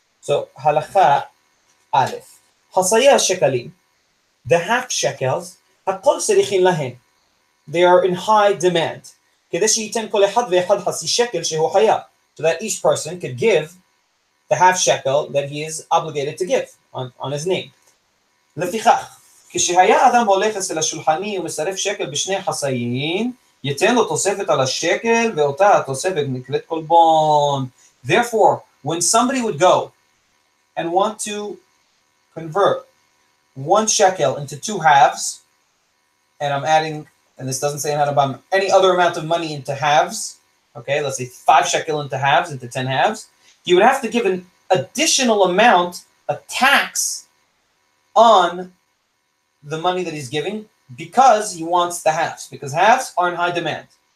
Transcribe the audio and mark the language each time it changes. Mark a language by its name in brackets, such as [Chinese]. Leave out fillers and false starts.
[Hebrew] So halacha Aleph. Hasaya shekalim, [English] the half shekels, [Hebrew] hakol serichin lahen. [English] They are in high demand. So that each person could give the half shekel that he is obligated to give on his name. [Hebrew] לפיכך, כשהיה אדם הולך אצל השולחני ומצרף שקל בשני חסאים, ייתן לו תוספת על השקל, ואותה התוספת נקראת קולבון. [English] Therefore, when somebody would go and want to convert one shekel into two halves, and I'm adding, and this doesn't say about any other amount of money into halves, okay, let's say 5 shekel into halves, into 10 halves, he would have to give an additional amount, a tax, on the money that he's giving because he wants the halves, because halves are in high demand.